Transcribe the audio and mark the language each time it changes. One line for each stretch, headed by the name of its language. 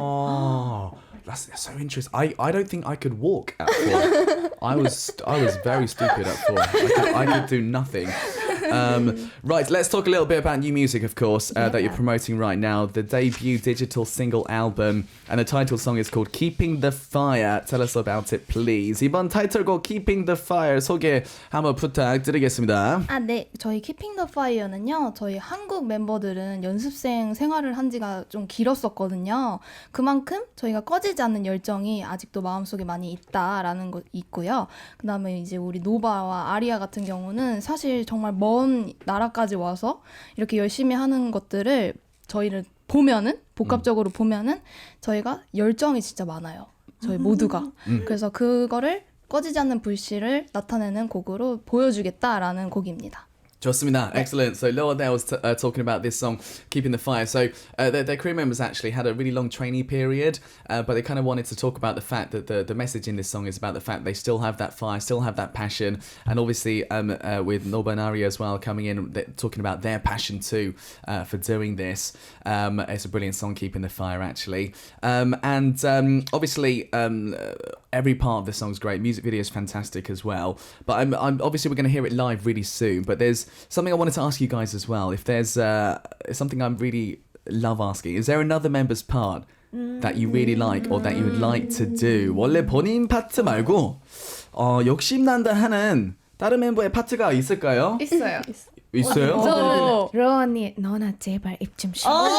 English: Oh, that's so interesting. I don't think I could walk at 4. I was very stupid at 4. I could do nothing. Right, let's talk a little bit about new music, of course, that you're promoting right now. The debut digital single album, and the title song is called Keeping the Fire. Tell us about it, please.
Korean: 이번 타이틀곡 Keeping the Fire 소개 한번 부탁드리겠습니다. 네. 저희 Keeping the Fire는요. 저희 한국 멤버들은 연습생 생활을 한 지가 좀 길었었거든요. 그만큼 저희가 꺼지지 않는 열정이 아직도 마음속에 많이 있다라는 거 있고요. 그다음에 이제 우리 노바와 아리아 같은 경우는 사실 정말 먼 나라까지 와서 이렇게 열심히 하는 것들을 저희를 보면은 복합적으로 보면은 저희가 열정이 진짜 많아요. 저희 모두가. 그래서 그거를 꺼지지 않는 불씨를 나타내는 곡으로 보여주겠다라는 곡입니다. 좋습니다.
English: Excellent. So Loa there was talking about this song, Keeping the Fire. So their crew members actually had a really long trainee period, but they kind of wanted to talk about the fact that the message in this song is about the fact they still have that fire, still have that passion, and obviously with Noba and Aria as well coming in, talking about their passion too for doing this. It's a brilliant song, Keeping the Fire, actually. And obviously every part of the song's great. Music video is fantastic as well. But I'm obviously we're going to hear it live really soon. But there's something I wanted to ask you guys as well. If there's something I really love asking, is there another member's part that you really like or that you would like to do?
Korean: 원래 본인 파트 말고 욕심난다 하는 다른 멤버의 파트가 있을까요? 있어요. 있어요? 로 언니, 너나 제발 입 좀 쉬어.